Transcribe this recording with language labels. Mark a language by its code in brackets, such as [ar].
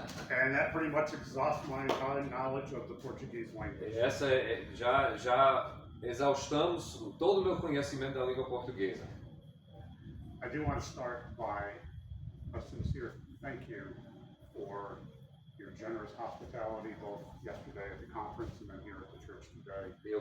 [en] And that pretty much exhausts my entire knowledge of the Portuguese language. [pt] Essa já exaustamos todo o meu conhecimento da língua portuguesa. [en] I do want to start by a sincere thank you for your generous hospitality both yesterday at the conference and then here at the church today.